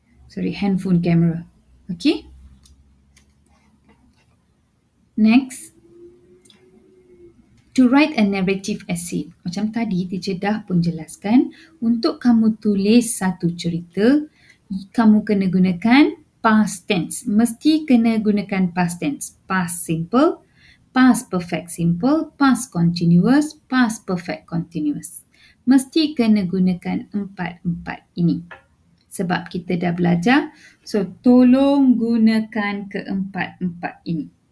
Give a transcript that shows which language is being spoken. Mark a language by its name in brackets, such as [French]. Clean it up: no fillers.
[English] Sorry, handphone camera. Okey. Next. To write a narrative essay. [Malay] Macam tadi, teacher dah pun jelaskan. Untuk kamu tulis satu cerita, kamu kena gunakan past tense. Mesti kena gunakan past tense. [English] Past simple, past perfect simple, past continuous, past perfect continuous. [Malay] Mesti kena gunakan empat-empat ini. Sebab kita dah belajar, so tolong gunakan keempat-empat ini.